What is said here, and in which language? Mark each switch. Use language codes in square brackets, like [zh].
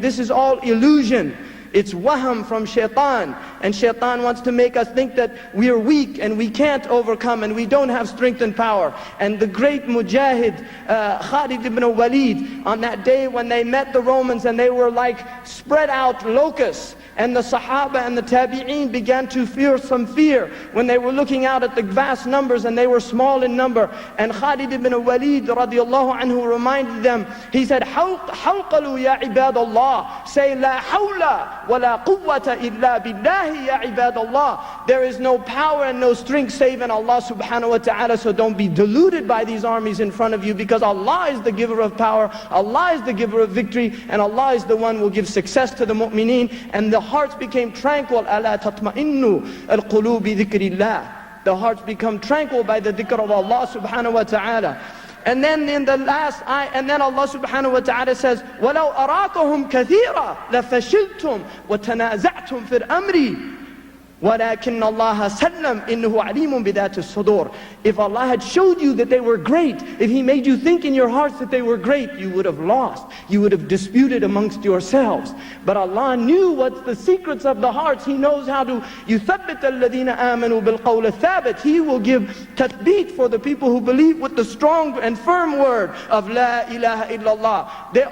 [en] This is all illusion. It's waham from shaitan, and shaitan wants to make us think that we are weak and we can't overcome and we don't have strength and power. And the great mujahid Khalid ibn Walid, on that day when they met the Romans and they were like spread out locusts, and the Sahaba and the Tabi'een began to feel some fear when they were looking out at the vast numbers and they were small in number. And Khalid ibn Walid radiallahu anhu reminded them, he said, [ar] حَوْقَلُوا يَا عِبَادَ اللَّهِ, [en] say [ar] لَا حَوْلَ وَلَا قُوَّةَ إِلَّا بِاللَّهِ يَا عِبَادَ اللَّهِ. [en] There is no power and no strength save in Allah subhanahu wa ta'ala. So don't be deluded by these armies in front of you, because Allah is the giver of power, Allah is the giver of victory, and Allah is the one who will give success to the mu'mineen. And the hearts became tranquil. [ar] أَلَا تَطْمَئِنُّ الْقُلُوبِ ذِكْرِ اللَّهِ. [en] The hearts become tranquil by the dhikr of Allah subhanahu wa ta'ala. And then in the last ayah, and then Allah subhanahu wa ta'ala says, [ar] وَلَوْ أَرَاكَهُمْ كَثِيرًا لَفَشِلْتُمْ وَتَنَازَعْتُمْ فِي الْأَمْرِ وَلَكِنَّ اللَّهَ سَلَّمْ إِنَّهُ عَلِيمٌ بِذَاتِ الصُّدُورِ. [en] If Allah had showed you that they were great, if He made you think in your hearts that they were great, you would have lost. You would have disputed amongst yourselves. But Allah knew what's the secrets of the hearts. He knows how to [ar] يُثَبِّتَ الَّذِينَ آمَنُوا بِالْقَوْلِ الثَّابِتِ. [en] He will give tathbeet for the people who believe with the strong and firm word of La ilaha illallah.